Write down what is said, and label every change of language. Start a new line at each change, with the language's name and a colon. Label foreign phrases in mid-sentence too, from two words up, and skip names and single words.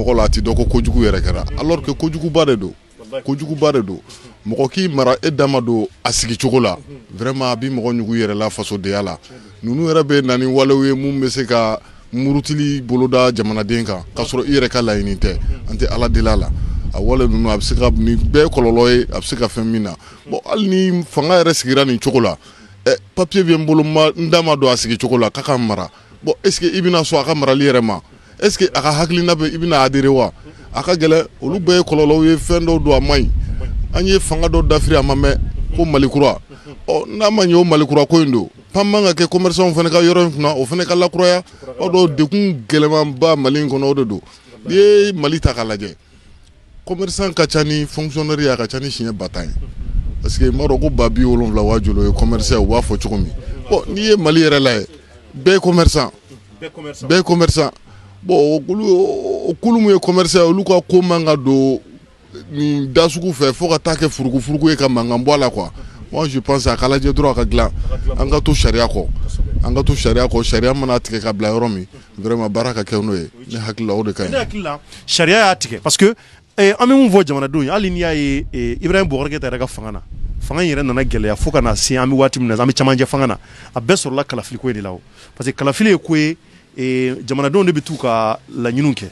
Bambara: mɔgɔ la a tɛ dɔn ko kojugu yɛrɛ kɛra
French: alors que
Bambara: kojuguba de don kojuguba de don mɔgɔ k'i mara e dama don a sigicogo la vraiment a bɛ mɔgɔ ɲugu yɛrɛ la fasodenya la ninnu yɛrɛ bɛ na ni walew ye mun bɛ se ka murutili boloda jamanaden kan k'a sɔrɔ i yɛrɛ ka laɲini tɛ an tɛ ala deli a la a wale ninnu a bɛ se ka nin bɛɛ kɔlɔlɔ ye a bɛ se ka fɛn min na bon hali ni fanga yɛrɛ sigira nin cogo la papier bɛ n bolo n da ma don a sigicogo la k'a ka mara bon
French: est-ce que
Bambara: i bɛna sɔn a ka marali yɛrɛ ma
French: est-ce que
Bambara: a ka hakilina bɛ i bɛna adhérer wa a ka gɛlɛn olu bɛɛ ye kɔlɔlɔw ye fɛn dɔw don a man ɲi an ye fanga dɔ dafiri a ma mɛn ko Malikura n'a ma ɲɛ o Malikura ko in don pan man ka kɛ commerçant fana ka yɔrɔ in kunna o fana ka lakuraya o dɔw dekun gɛlɛmanba Mali in kɔnɔ o de don n'i ye Mali ta k'a lajɛ commerçant ka ca ni fonctionnaire ye a ka ca ni siɲɛ 10 ye
French: parce que
Bambara: i m'a dɔn ko 70 waa joli ye commerçant u b'a fɔ cogo min bon n'i ye Mali yɛrɛ lajɛ bɛɛ ye commerçant bɛɛ ye commerçant bon o kulu mun ye commerçant olu ka ko man ka don nin da sugu fɛ fo ka taa kɛ furugu ye ka mankan bɔ a la quoi
French: moi je pense
Bambara: a ka lajɛ dɔrɔn a ka dilan an ka to sariya kɔ an ka to sariya kɔ sariya mana tigɛ ka bila yɔrɔ min vraiment baara ka kɛ n'o ye ne hakili la o de ka ɲi. Ne hakili la sariya y'a tigɛ
French: parce que
Bambara: an bɛ mun fɔ jamanadenw ye hali n'i y'a ye Ibrahim Boubacar Keïta yɛrɛ ka fanga na fanga in yɛrɛ nana gɛlɛya fo ka na se an bɛ waati min na an bɛ camancɛ fanga na a bɛɛ sɔrɔla kalafili ko de la o
French: parce que
Bambara: kalafili ye ko ye jamanadenw de bɛ t'u ka laɲiniw kɛ